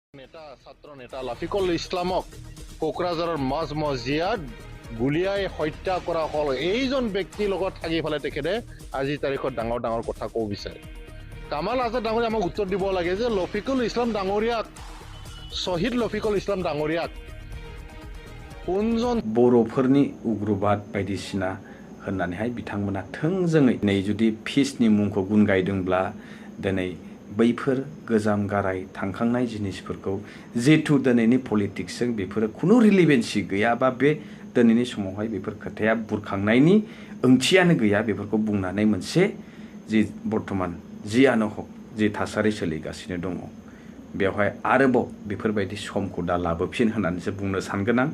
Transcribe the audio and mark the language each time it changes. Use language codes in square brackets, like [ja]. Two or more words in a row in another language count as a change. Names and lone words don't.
[as] নেতা ছাত্ৰ নেতা লাফিকুল ইছলামক কোকৰাঝাৰৰ মাজ মজিয়াত গুলিয়াই হত্যা কৰা হল। এইজন ব্যক্তিৰ লগত থাকি ফেলে তেখেতে আজি তাৰিখত ডাঙৰ ডাঙৰ কথা ক'ব বিচাৰে। কামাল আজাদ ডাঙৰীয়া আমাক উত্তৰ দিব লাগে যে লফিকুল ইছলাম ডাঙৰীয়াক, শ্বহীদ লফিকুল ইছলাম ডাঙৰীয়াক কোনজন [brx] बर'फोरनि उग्रबाद बायदिसिना होननानैहाय बिथांमोना थोंजोङै नै जुदि पिसनि मुंखौ गुन गायदोंब्ला दिनै बैफोर गोजाम गाराय थांखांनाय जिनिसफोरखौ जिहेथु दिनैनि पलिटिक्सजों बेफोरो खुनु रिलेभेन्सि गैया बा बे दिनैनि समावहाय बेफोर खोथाया बुरखांनायनि ओंथियानो गैया, बेफोरखौ बुंनानै मोनसे जि बर्तमान जियानो हक जि थासारि सोलिगासिनो दङ बेवहाय आरोबाव बेफोरबायदि समखौ दा लाबोफिन होननानैसो बुंनो सानगोन आं।